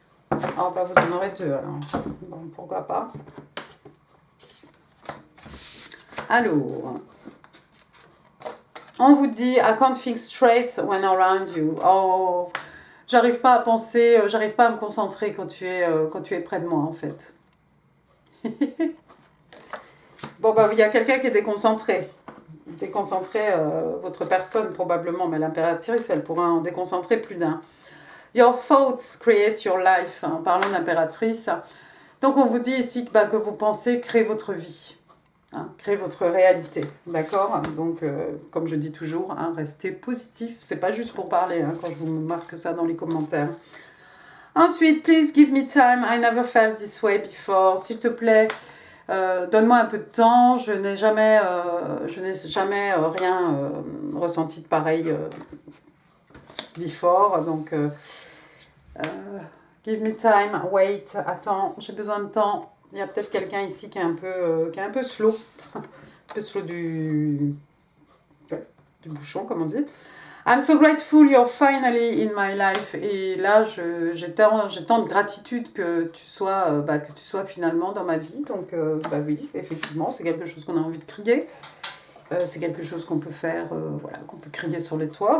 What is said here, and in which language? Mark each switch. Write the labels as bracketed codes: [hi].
[fr] Oh, bah, vous en aurez 2, alors. Bon, pourquoi pas. Alors, on vous dit, [en] I can't think straight when around you. [fr] Oh, j'arrive pas à penser, j'arrive pas à me concentrer quand tu es près de moi, en fait. Bon, bah, il y a quelqu'un qui est déconcentré. Déconcentrer votre personne, probablement, mais l'impératrice, elle pourra en déconcentrer plus d'un. [en] Your thoughts create your life. [fr] En parlant d'impératrice. Donc, on vous dit ici que vos pensées créent votre vie. Hein, créez votre réalité, d'accord? Donc, comme je dis toujours, hein, restez positif. C'est pas juste pour parler, hein, quand je vous marque ça dans les commentaires. Ensuite, [en] please give me time. I never felt this way before. [fr] S'il te plaît, donne-moi un peu de temps. Je n'ai jamais rien ressenti de pareil [en] before. [fr] Donc, [en] give me time. Wait, [fr] attends, j'ai besoin de temps. Il y a peut-être quelqu'un ici qui est un peu slow. Un peu slow du bouchon, comme on dit. [en] I'm so grateful you're finally in my life. [fr] Et là, j'ai tant de gratitude que tu sois finalement dans ma vie. Donc, oui, effectivement, c'est quelque chose qu'on a envie de crier. C'est quelque chose qu'on peut faire, voilà, qu'on peut crier sur les toits.